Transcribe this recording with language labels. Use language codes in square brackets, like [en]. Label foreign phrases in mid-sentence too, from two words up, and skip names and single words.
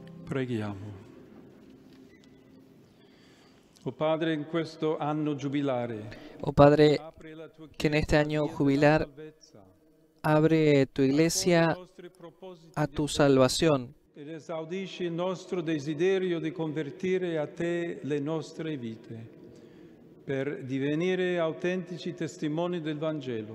[it] Preghiamo. O Padre, in questo anno giubilare, [es] Oh Padre, [it] apri la tua [es] que en este [it] Chiesa [es] año [it] via della [es] jubilar [it] salvezza, [es] abre tu [it] accogli [es] iglesia [it] i nostri propositi [es] a [it] di [es] tu [it] fede [es] salvación [it] ed esaudisci il nostro desiderio di convertire a Te le nostre vite, per divenire autentici testimoni del Vangelo.